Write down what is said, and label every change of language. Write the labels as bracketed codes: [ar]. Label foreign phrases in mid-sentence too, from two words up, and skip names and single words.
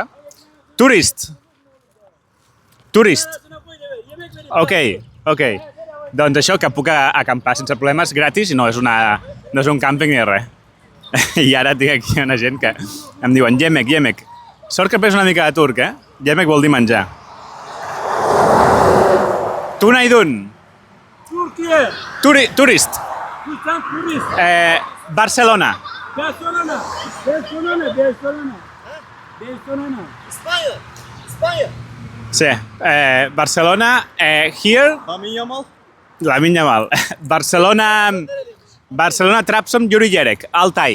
[en] Tourist. Ok. [ca] Doncs això, que puc acampar sense problemes, gratis, i no és un càmping ni res. I ara tinc aquí una gent que em diuen Yemek. Sort que he pres una mica de turc, eh? Yemek vol dir menjar. [tr] Tunaydun. Türkiye. [en] Tourist. [tr] Türkistan turist. Barcelona. Barcelona. İspanya. [ca] Sí. Barcelona. Here. Lamine Yamal. Barcelona Trabzon Yuri Yerek. Altay.